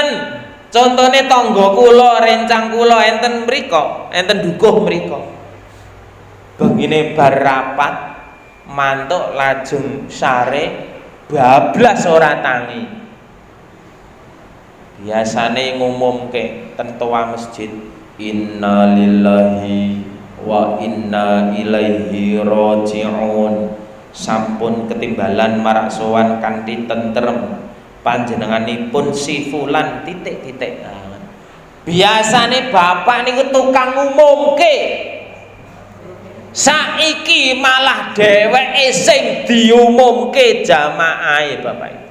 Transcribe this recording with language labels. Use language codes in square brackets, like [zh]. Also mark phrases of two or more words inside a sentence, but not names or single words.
[jv] Contone tangga kula, rencang kula enten mriko, enten dukuh mriko. Bengine bar rapat mantuk lajeng sare bablas ora tangi. Biasane ngumumke ten toa masjid, [ar] إنا لله وإنا إليه راجعون. [jv] Sampun ketimbalan marak sowan kanthi tentrem panjenenganipun si fulan titik-titik. Biasane bapak niku tukang ngumumke, saiki malah dheweke sing diumumke jamaahe bapak.